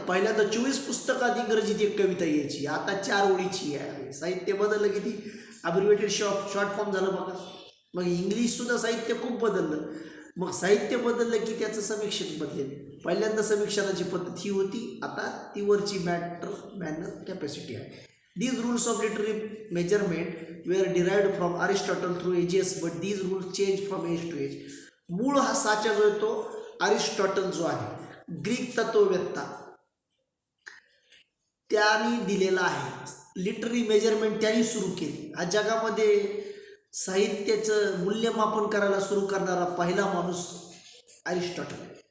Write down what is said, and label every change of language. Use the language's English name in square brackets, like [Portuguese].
[Marathi] पहिल्यांदा 24 पुस्तकात इंग्रजीत एक कविता यायची, आता 4 ओळीची आहे. साहित्य बदललं, किती अब्रिव्हेटेड शॉर्ट फॉर्म झालं बघा. मग इंग्लिशसुद्धा साहित्य खूप बदललं. मग साहित्य बदललं की त्याचं समीक्षक बदलेल. पहिल्यांदा समीक्षणाची पद्धत ही होती, आता ती वरची मॅटर, मॅनर, कॅपॅसिटी आहे. [English] These rules of literary measurement were derived from Aristotle through ages, but these rules change from age to age. [Marathi] मूळ हा साचा जो आहे तो अरिस्टॉटल जो आहे, ग्रीक तत्ववेत्ता, त्यांनी दिलेला आहे. लिटररी मेजरमेंट त्यांनी सुरू केली. आज जगामध्ये साहित्याचं मूल्यमापन करायला सुरू करणारा पहिला माणूस अरिस्टॉटल.